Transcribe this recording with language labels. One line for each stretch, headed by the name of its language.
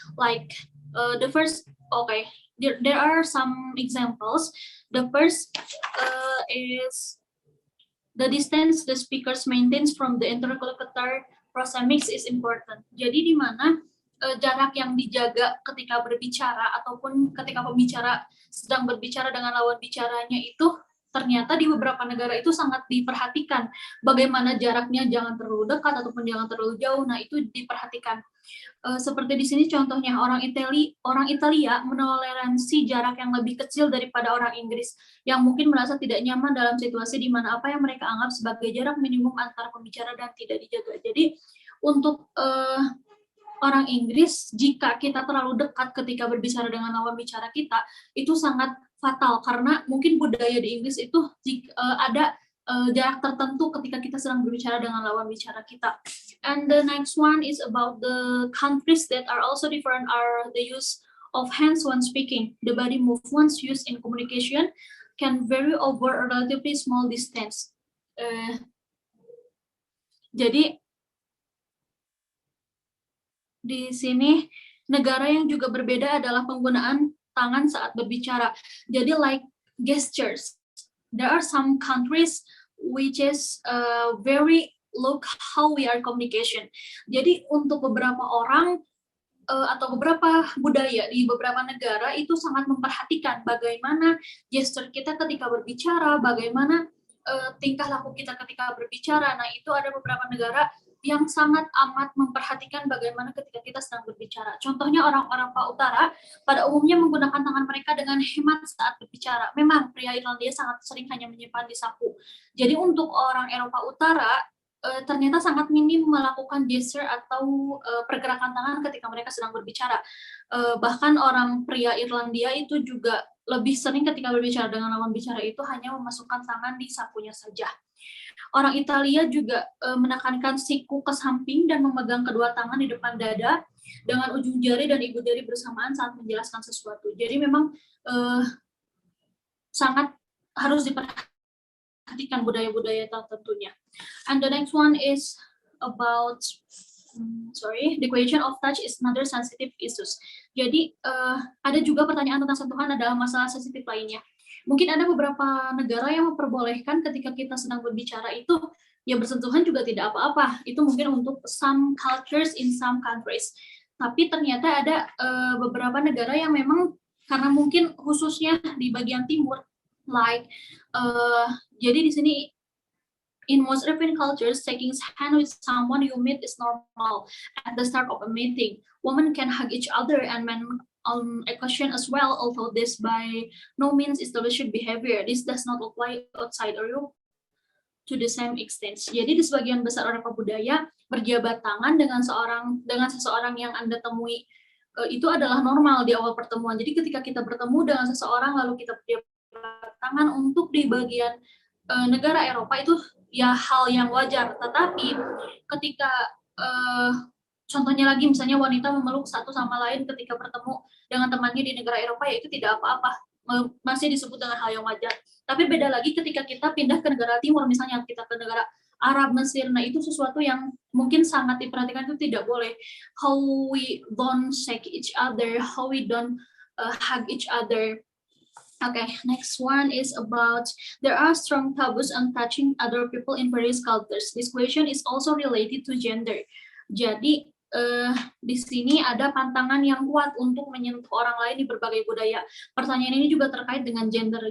English: Like the first, okay, there are some examples. The first is the distance the speakers maintains from the interlocutor proxemics is important.
Indonesian: Jadi di mana jarak yang dijaga ketika berbicara ataupun ketika pembicara sedang berbicara dengan lawan bicaranya itu ternyata di beberapa negara itu sangat diperhatikan. Bagaimana jaraknya jangan terlalu dekat ataupun jangan terlalu jauh. Nah, itu diperhatikan. Seperti di sini contohnya orang Italia menoleransi jarak yang lebih kecil daripada orang Inggris yang mungkin merasa tidak nyaman dalam situasi di mana apa yang mereka anggap sebagai jarak minimum antara pembicara dan tidak dijaga. Jadi untuk orang Inggris, jika kita terlalu dekat ketika berbicara dengan lawan bicara kita, itu sangat fatal karena mungkin budaya di Inggris itu ada jarak tertentu ketika kita sedang berbicara dengan lawan bicara kita.
English: And the next one is about the countries that are also different are the use of hands when speaking. The body movements used in communication can vary over a relatively small distance.
Indonesian: Jadi di sini negara yang juga berbeda adalah penggunaan tangan saat berbicara. Jadi
English: like gestures. There are some countries which is very look how we are communication.
Indonesian: Jadi untuk beberapa orang atau beberapa budaya di beberapa negara itu sangat memperhatikan bagaimana gesture kita ketika berbicara, bagaimana tingkah laku kita ketika berbicara. Nah, itu ada beberapa negara yang sangat amat memperhatikan bagaimana ketika kita sedang berbicara. Contohnya orang-orang Eropa Utara pada umumnya menggunakan tangan mereka dengan hemat saat berbicara. Memang pria Irlandia sangat sering hanya menyimpan di saku. Jadi untuk orang Eropa Utara ternyata sangat minim melakukan gesture atau pergerakan tangan ketika mereka sedang berbicara. Bahkan orang pria Irlandia itu juga lebih sering ketika berbicara dengan lawan bicara itu hanya memasukkan tangan di sakunya saja. Orang Italia juga menekankan siku ke samping dan memegang kedua tangan di depan dada dengan ujung jari dan ibu jari bersamaan saat menjelaskan sesuatu. Jadi memang sangat harus diperhatikan budaya-budaya tertentunya.
English: And the next one is about the question of touch is another sensitive issues.
Indonesian: Jadi ada juga pertanyaan tentang sentuhan adalah masalah sensitif lainnya. Mungkin ada beberapa negara yang memperbolehkan ketika kita sedang berbicara itu ya bersentuhan juga tidak apa-apa. Itu mungkin untuk
English: some cultures in some countries.
Indonesian: Tapi ternyata ada beberapa negara yang memang karena mungkin khususnya di bagian timur,
English: like
Indonesian: jadi di sini
English: in most European cultures, taking hand with someone you meet is normal at the start of a meeting. Women can hug each other and men a question as well, although this by no means established behavior. This does not apply outside Europe to the same extent.
Indonesian: Jadi di sebagian besar Eropa budaya, berjabat tangan dengan seseorang yang Anda temui itu adalah normal di awal pertemuan. Jadi ketika kita bertemu dengan seseorang lalu kita berjabat tangan untuk di bagian negara Eropa itu ya hal yang wajar. Tetapi ketika contohnya lagi misalnya wanita memeluk satu sama lain ketika bertemu dengan temannya di negara Eropa ya itu tidak apa-apa, masih disebut dengan hal yang wajar. Tapi beda lagi ketika kita pindah ke negara timur, misalnya kita ke negara Arab, Mesir, nah itu sesuatu yang mungkin sangat diperhatikan, itu tidak boleh.
English: How we don't shake each other, how we don't hug each other. Okay, next one is about there are strong taboos on touching other people in various cultures. This question is also related to gender.
Indonesian: Jadi di sini ada pantangan yang kuat untuk menyentuh orang lain di berbagai budaya. Pertanyaan ini juga terkait dengan gender.